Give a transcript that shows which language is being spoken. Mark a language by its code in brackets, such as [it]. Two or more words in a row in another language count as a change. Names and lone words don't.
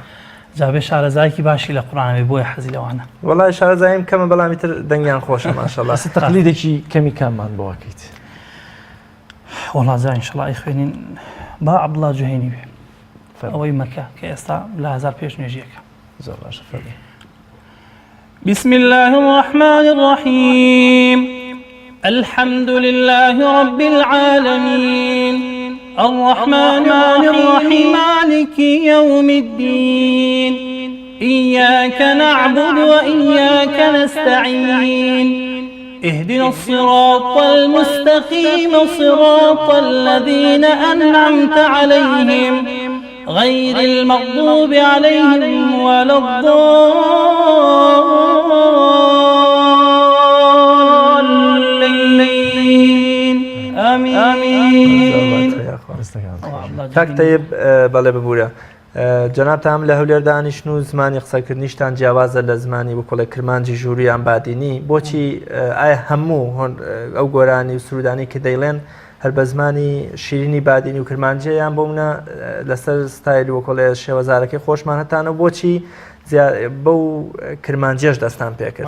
[ckb] جابێ شارەزایکی باشی لە قورئانە بۆیە حەزی لەوانە. وەڵای شارەزاییم کەمە بەڵامی تر دەنگیان خۆشە ماشەڵڵا. تەقلیدێکی کەمی کاممان بۆ وەکەیت؟ وەڵا جا ئینشەڵڵا ئەیخوێنین با عەبدوڵڵا جوهێنی بێ ئەوەی مەکە کە ئێستا لە 1000 پێش نوێژیەکە. زۆر باشە فەرمی. [ar] بسم الله الرحمن الرحيم الحمد لله رب العالمين الرحمن الرحيم مالك يوم الدين إياك نعبد وإياك نستعين اهدنا الصراط المستقيم صراط الذين أنعمت عليهم غير المغضوب عليهم ولا الضالين آمين. [ckb] کاک تەیب بەڵێ ببوورە جەنابتان لە هەولێر دانیشتن و زمانی قسەکردنیشتان جیاوازە لە زمانی بۆ کۆڵە کرمانجی ژووریان بادینی بۆچی ئایا هەموو ئەو گۆرانی و سرودانی کە دەیڵێن هەر بە زمانی شیرینی بادینی و کرمانجییان بۆ منە لەسەر ستایلی وە کۆڵێ شێوەزارەکەی خۆشمان هەتانە بۆچی بەو کرمانجیەش دەستان پێکرد؟